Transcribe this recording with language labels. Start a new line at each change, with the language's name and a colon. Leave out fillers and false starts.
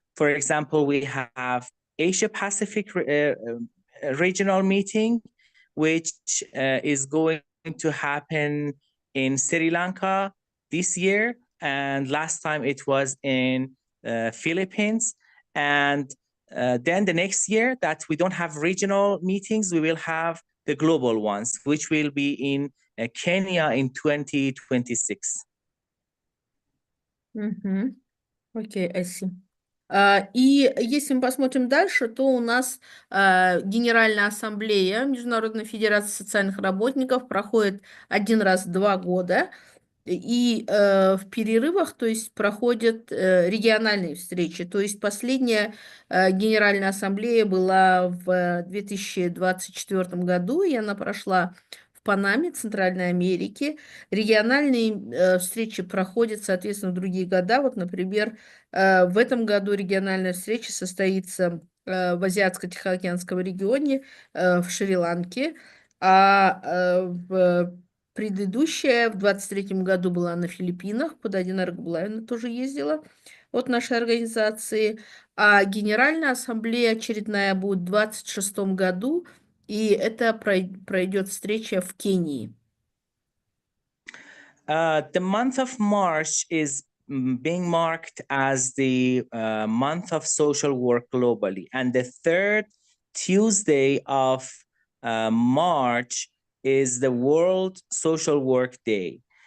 English: For example, we have Asia Pacific regional meeting, which is going to happen in Sri Lanka this year, and last time it was in Philippines. And then the next year that we don't have regional meetings, we will have the global ones, which will be in Kenya in 2026. Окей, I see.
Russian: И если мы посмотрим дальше, то у нас Генеральная ассамблея Международной Федерации социальных работников проходит 1 раз в 2 года. И в перерывах, то есть, проходят региональные встречи. То есть последняя Генеральная ассамблея была в 2024 году, и она прошла в Панаме, Центральной Америке. Региональные встречи проходят, соответственно, в другие года. Вот, например, в этом году региональная встреча состоится в Азиатско-Тихоокеанском регионе в Шри-Ланке, а в предыдущая в 23-м году была на Филиппинах, под один Аргблайна тоже ездила от нашей организации, а Генеральная ассамблея очередная будет в 26-м году, и это пройдет встреча в Кении.
English: The month of March is being marked as the month of social work globally, and the 3rd Tuesday of March is the World Social Work Day.